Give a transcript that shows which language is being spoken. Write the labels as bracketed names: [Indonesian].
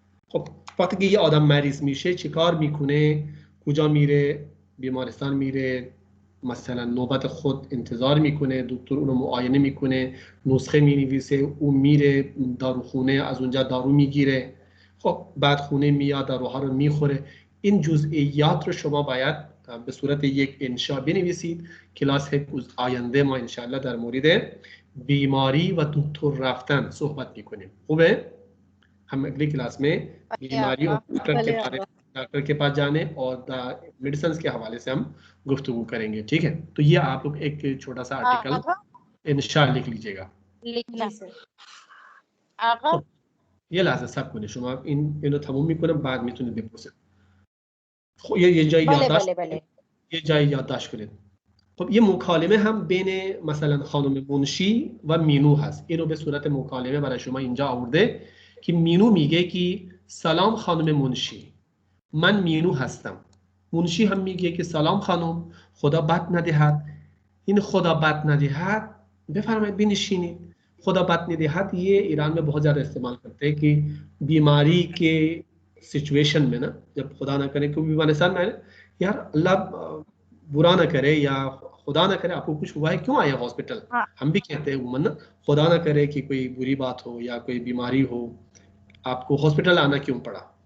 [Persian] خب وقتی که یه آدم مریض میشه چیکار میکنه؟ کجا میره؟ بیمارستان میره، مثلا نوبت خود انتظار میکنه، دکتر اونو معاینه میکنه، نسخه مینویسه، اون میره داروخونه، از اونجا دارو میگیره. خب بعد خونه میاد داروها رو میخوره. این جزئیات رو شما باید به صورت یک انشا بنویسید. کلاس آینده ما انشاءالله در مورد بیماری و دکتر رفتن صحبت میکنیم. خوبه؟ [Hindi] हम अगली क्लास में बीमारी और डॉक्टर के पास जाने और मेडिसिन के हवाले से हम गुफ्तगू करेंगे. ठीक है, तो ये आप लोग एक छोटा सा आर्टिकल इंशाल्लाह लिख लीजिएगा. लिखना [Persian] خب یه لحظه صبر کنید شما اینو تموم میکنم بعد میتونید بپرسید. خب یه جایی یادداشت کنید. خب یه مکالمه هم بین مثلا خانم منشی و مینو هست. اینو به صورت مکالمه برای شما اینجا آورده که مینو میگه که سلام خانم منشی، من مینو هستم. منشی هم میگه که سلام خانم، خدا بد ندهد. این خدا بد ندهد بفرمایید بنشینید. خدا بد ندهد [Hindi] ये ईरान में बहुत ज़्यादा इस्तेमाल करते हैं कि बीमारी के सिचुएशन में ना, जब खुदा ना करे कोई बीमारिस्तान में यार अल्लाह बुरा ना करे या खुदा ना करे आपको कुछ हुआ है क्यों आए हॉस्पिटल. हम भी कहते हैं उमन खुदा ना करे कि कोई बुरी बात हो या कोई बीमारी हो, आपको हॉस्पिटल आना क्यों पड़ा.